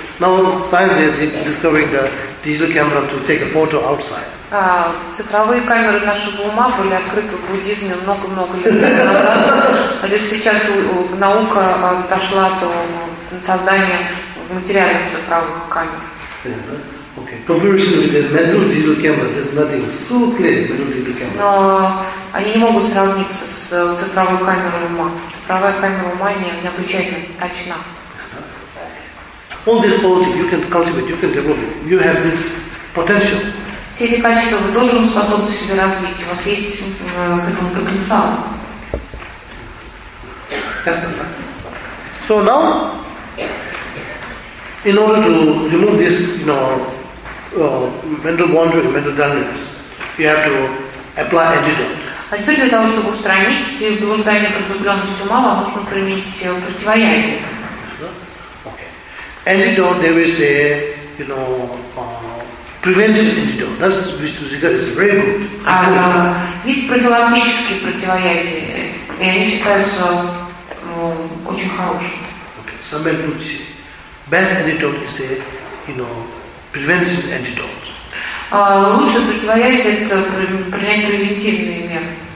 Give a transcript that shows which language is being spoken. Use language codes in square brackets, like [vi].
[en] Now science they are discovering the digital camera to take a photo outside. [ru] Цифровые камеры нашего ума были открыты в буддизме много лет назад. Лишь сейчас наука дошла до создания материальных цифровых камер. [en] Okay. Comparison with the mental digital camera, there's nothing so clear mental digital camera. [ru] Но они не могут сравниться с цифровой камерой ума. Цифровая камера ума необычайно точна. [en] All this quality you can cultivate, you can develop. You have this potential. [ru] Все эти качества вы тоже способны себе развить. У вас есть к этому потенциал. Ясно, да? [en] So now, in order to remove this, you know, mental wandering, mental dullness, you have to apply antidote. [ru] А теперь для того, чтобы устранить эти блуждания продубленности ума, вам нужно применить противоядие. [en] Okay. Antidote, they will say, you know, prevention antidote. That's which is very good. Antidote. [ru] Есть профилактические противоядия, и они считаются очень хорошими. [en] Okay. Some people would say, best antidote is a, you know, prevention antidote. [ru] Лучше противоядие – это принять превентивные меры.